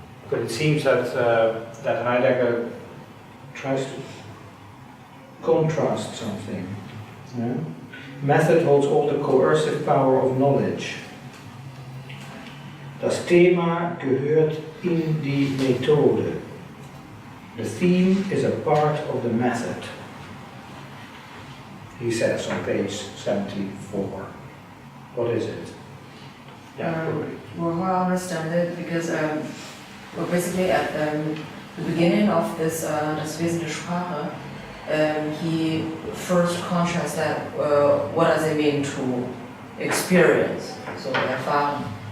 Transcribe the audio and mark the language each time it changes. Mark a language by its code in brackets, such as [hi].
[en] But it seems that Heidegger tries to contrast something. Yeah? Method holds all the coercive power of knowledge. [de] Das Thema gehört in die Methode. [en] The theme is a part of the method, he says on page 74. What is it? Well, how I understand it, because basically at the beginning of this das Wesen der Sprache, he first contrasts that what does it mean to experience, so erfahren.